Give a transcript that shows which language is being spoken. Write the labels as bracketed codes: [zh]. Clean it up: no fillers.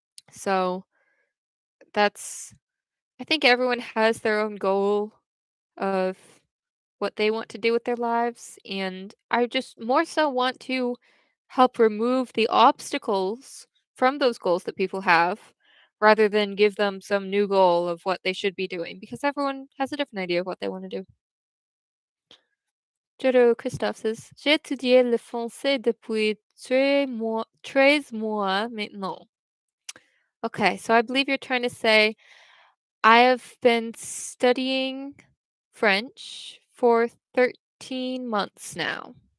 [en] So that's, I think everyone has their own goal of what they want to do with their lives. And I just more so want to help remove the obstacles from those goals that people have rather than give them some new goal of what they should be doing because everyone has a different idea of what they want to do. Jero Christophe says, [fr] j'ai étudié le français depuis 13 mois maintenant. [en] Okay, so I believe you're trying to say I have been studying French for 13 months now.